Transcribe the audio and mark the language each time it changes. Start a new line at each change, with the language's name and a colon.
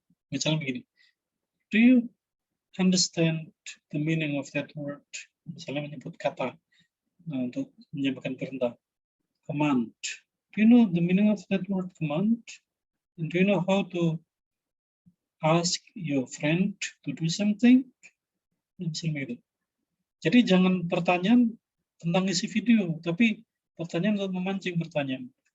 Indonesian: Misalnya begini,
English: do you understand the meaning of that word?
Indonesian: Misalnya menyebut kata untuk menyampaikan perintah.
English: Command. Do you know the meaning of that word command? And do you know how to ask your friend to do something?
Indonesian: Misalnya gitu. Jadi jangan pertanyaan tentang isi video, tapi pertanyaan untuk memancing pertanyaan.